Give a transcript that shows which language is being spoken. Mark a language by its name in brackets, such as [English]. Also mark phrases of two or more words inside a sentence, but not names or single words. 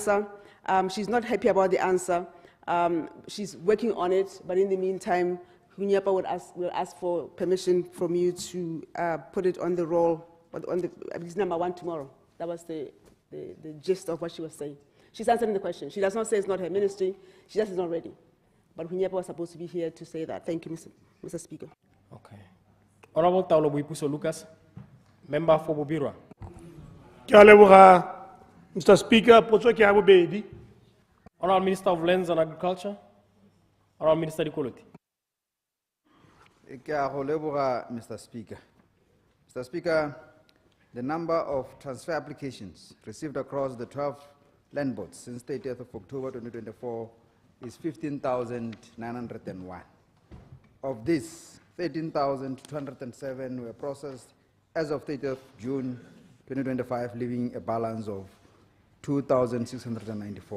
[English] She's not happy about the answer. She's working on it, but in the meantime, 𝗦𝗘𝗦𝗦𝗜𝗢 will ask for permission from you to put it on the roll, on the number 1 tomorrow. That was the gist of what she was saying. She's answering the question. She does not say it's not her ministry. She just is not ready. But 𝗦𝗘𝗦𝗦𝗜𝗢 was supposed to be here to say that. Thank you, Mr. Speaker. Okay. Honorable Taolo Boipuso Lucas, member for Bobirwa. [Tswana] Ke a leboga, Mr. Speaker, potso ke ya bobedi. [English] Honorable Minister of Lands and Agriculture, Honorable Minister Dikolothi. [Tswana] Ke a go leboga, [English] Mr. Speaker. Mr. Speaker, the number of transfer applications received across the 12 land boards since 30th of October 2024 is 15,901. Of this, 13,207 were processed as of 30th June 2025, leaving a balance of 2,694.